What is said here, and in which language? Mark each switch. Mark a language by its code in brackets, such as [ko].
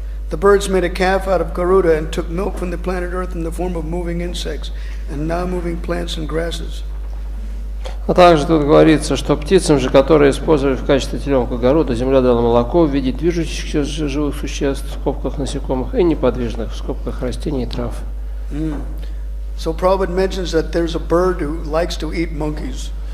[en] The birds made a calf out of Garuda and took milk from the planet Earth in the form of moving insects and now moving plants and grasses. [ru] А также тут говорится, что птицам же, которые использовали в качестве теленка Гаруда, земля дала молоко в виде движущихся живых существ, в скобках насекомых, и неподвижных, в скобках растений и трав. [en] So Prabhupada mentions that there's a bird who likes to eat monkeys.